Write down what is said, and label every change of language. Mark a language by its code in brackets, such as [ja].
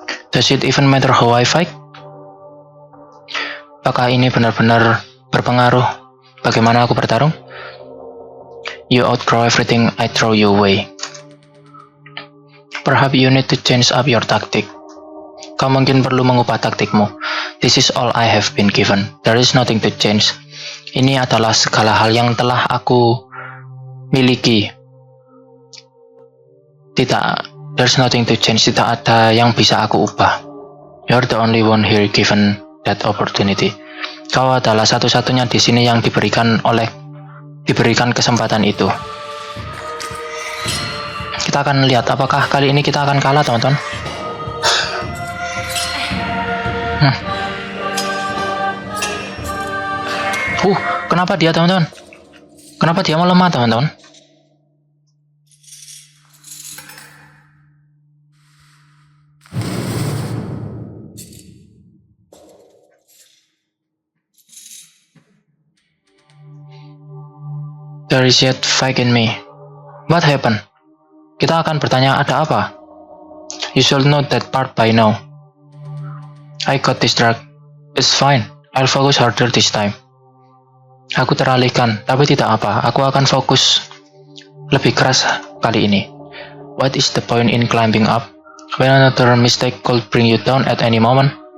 [en] Does it even matter how I fight? [id] Apakah ini benar-benar berpengaruh bagaimana aku bertarung? [en] You outgrow everything I throw you away. Perhaps you need to change up your tactic. [id] Kau mungkin perlu mengubah taktikmu. [en] This is all I have been given. There is nothing to change. [id] Ini adalah segala hal yang telah aku miliki. [en] There's nothing to change. [id] Tidak ada yang bisa aku ubah. [en] You're the only one here given that opportunity. [id] Kau adalah satu-satunya di sini yang diberikan oleh diberikan kesempatan itu. Kita akan lihat apakah kali ini kita akan kalah, teman-teman. Kenapa dia, teman-teman? Kenapa dia melemah, teman-teman? [en] There is yet fight in me. What happened? [id] Kita akan bertanya, ada apa? [en] You should know that part by now. I got distracted. It's fine. I'll focus harder this time. [id] Aku teralihkan, tapi tidak apa. Aku akan fokus lebih keras kali ini. [en] What is the point in climbing up when another mistake could bring you down at any moment?